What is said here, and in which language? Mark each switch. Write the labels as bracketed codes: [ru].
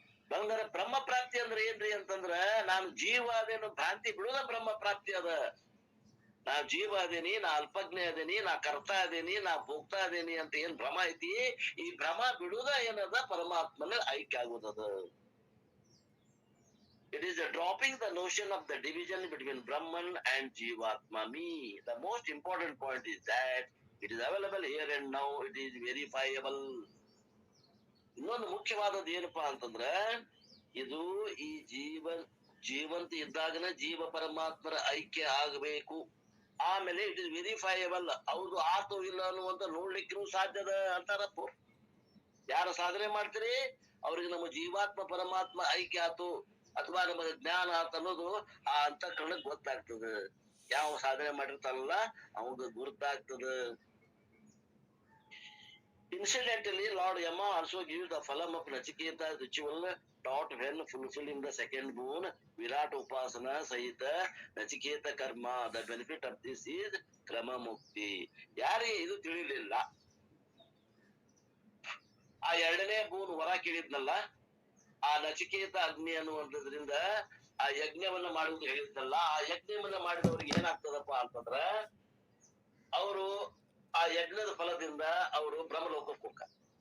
[kn] ಬಂಗಾರ ಬ್ರಹ್ಮ ಪ್ರಾಪ್ತಿ ಅಂದ್ರೆ ಏನ್ರಿ ಅಂತಂದ್ರ, ನಾನು ಜೀವ ಅದೇನು ಭ್ರಾಂತಿ ಬಿಡುದ ಬ್ರಹ್ಮ ಪ್ರಾಪ್ತಿ ಅದ. ನಾ ಜೀವ ಅದೇನಿ, ನಾ ಅಲ್ಪಜ್ಞ ಅದೇನಿ, ನಾ ಕರ್ತಾ ಅದೇನಿ, ನಾ ಭೋಗ್ತಾ ಅದೇನಿ ಅಂತ ಏನ್ ಭ್ರಮ ಐತಿ, ಈ ಭ್ರಮ ಬಿಡುದ ಏನದ ಪರಮಾತ್ಮನ ಐಕ್ಯ ಆಗುದದ. [en] It is a dropping the notion of the division between Brahman and Jivatma, me. The most important point is that it is available here and now, it is verifiable. [kn] ಇನ್ನೊಂದು ಮುಖ್ಯವಾದದ್ದು ಏನಪ್ಪಾ ಅಂತಂದ್ರ, ಇದು ಈ ಜೀವಂತ ಇದ್ದಾಗನ ಜೀವ ಪರಮಾತ್ಮರ ಐಕ್ಯ ಆಗಬೇಕು. ಆಮೇಲೆ [en] It is verifiable. [kn] ಹೌದು ಆತು ಇಲ್ಲ ಅನ್ನುವಂತ ನೋಡ್ಲಿಕ್ಕೂ ಸಾಧ್ಯದ ಅಂತಾರಪ್ಪ. ಯಾರು ಸಾಧನೆ ಮಾಡ್ತೀರಿ ಅವ್ರಿಗೆ ನಮ್ಮ ಜೀವಾತ್ಮ ಪರಮಾತ್ಮ ಐಕ್ಯ ಆತು ಅಥವಾ ನಮಗೆ ಜ್ಞಾನ ಆತ ಅನ್ನೋದು ಆ ಅಂತಃಕರಣಕ್ಕೆ ಗೊತ್ತಾಗ್ತದ. ಯಾವ ಸಾಧನೆ ಮಾಡಿರ್ತಾನಲ್ಲ ಅವಾಗ ಗುರುತಾಗ್ತದ. [en] Incidentally, Lord Yama also gives the phalam of Nachiketa ritual taught when fulfilling the second boon, Virat Upasana Sahita Nachiketa Karma. The benefit of this is Krama Mukti. [kn] ಯಾರಿಗೆ ಇದು ತಿಳಿಲಿಲ್ಲ, ಆ 2ನೇ ಬೂನ್ ವರ ಕೇಳಿದ್ನಲ್ಲ, ಆ ನಚಿಕೇತ ಅಗ್ನಿ ಅನ್ನುವಂಥದ್ರಿಂದ ಆ ಯಜ್ಞವನ್ನ ಮಾಡುವುದು ಹೇಳಿದ್ನಲ್ಲ, ಆ ಯಜ್ಞವನ್ನ ಮಾಡಿದವ್ರಿಗೆ ಏನಾಗ್ತದಪ್ಪ ಅಂತಂದ್ರ, ಅವರು ಆ ಯಜ್ಞದ ಫಲದಿಂದ ಅವರು ಬ್ರಹ್ಮಲೋಕಕ್ಕೆ ಹೋಗ್ತಾರೆ.